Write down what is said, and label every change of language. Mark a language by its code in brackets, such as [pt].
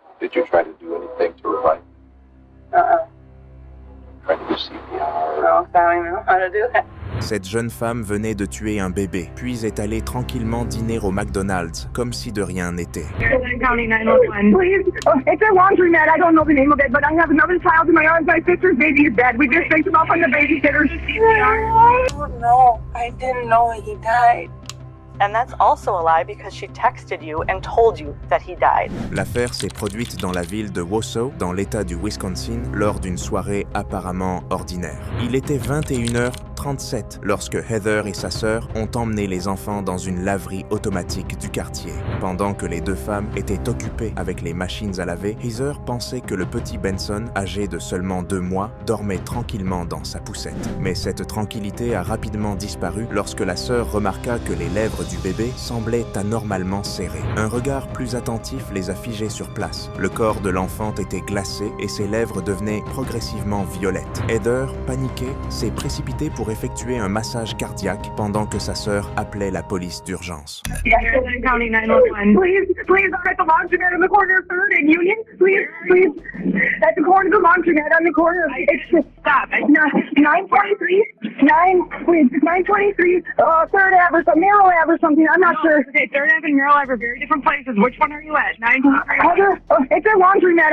[en] Did you try to do anything to revive? Try to do CPR? No, I don't know how to do that. [fr] Cette jeune femme venait de tuer un bébé, puis est allée tranquillement dîner au McDonald's, comme si de rien n'était. [en] County 911. Please, it's a laundromat. I don't know the name of it, but I have another child in my arms. My sister's baby is dead. We just picked him up from the babysitter. I don't know. I didn't know he died. And that's also a lie because she texted you and told you that he died. [fr] L'affaire s'est produite dans la ville de Wausau, dans l'État du Wisconsin, lors d'une soirée apparemment ordinaire. Il était 21h37 lorsque Heather et sa sœur ont emmené les enfants dans une laverie automatique du quartier. Pendant que les deux femmes étaient occupées avec les machines à laver, Heather pensait que le petit Benson, âgé de seulement 2 mois, dormait tranquillement dans sa poussette. Mais cette tranquillité a rapidement disparu lorsque la sœur remarqua que les lèvres du bébé semblait anormalement serré. Un regard plus attentif les a figés sur place. Le corps de l'enfant était glacé et ses lèvres devenaient progressivement violettes. Heather, paniquée, s'est précipitée pour effectuer un massage cardiaque pendant que sa sœur appelait la police d'urgence. [en] County 911. Please, I'm at the laundromat on the corner of 3rd and Union. Please. At the corner of the laundromat on the corner of... Stop. 923. 923. 3rd Ave or something. Merrill Ave or something. I'm not sure. Okay, 3rd Ave and Merrill Ave are very different places. Which one are you at? 923. It's a laundromat.